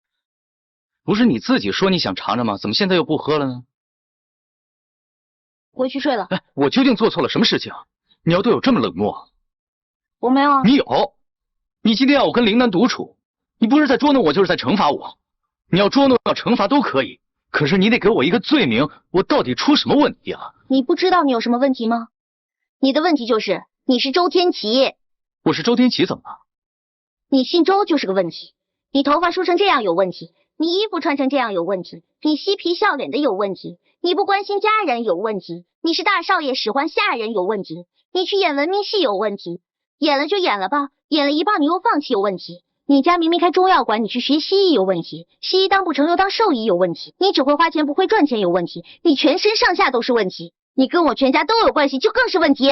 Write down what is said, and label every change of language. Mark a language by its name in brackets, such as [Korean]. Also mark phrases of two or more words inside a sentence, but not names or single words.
[Chinese] 不是你自己說你想嘗嘗嗎？怎麼現在又不喝了呢？回去睡了。哎，我究竟做錯了什麼事情？你要對我這麼冷漠？我沒有啊。你有。你今天要我跟靈丹獨處，你不是在捉弄我，就是在懲罰我。你要捉弄要懲罰都可以，可是你得給我一個罪名，我到底出什麼問題啊？你不知道你有什麼問題嗎？你的問題就是你是周天齊。我是周天齊怎麼了？你姓周就是個問題，你頭髮梳成這樣有問題，你衣服穿成這樣有問題，你嬉皮笑臉的有問題，你不關心家人有問題，你是大少爺使喚下人有問題，你去演文明戲有問題，演了就演了吧，演了一半你又放棄有問題，你家明明開中藥館，你去學西醫有問題，西醫當不成又當獸醫有問題，你只會花錢不會賺錢有問題，你全身上下都是問題，你跟我全家都有關係就更是問題。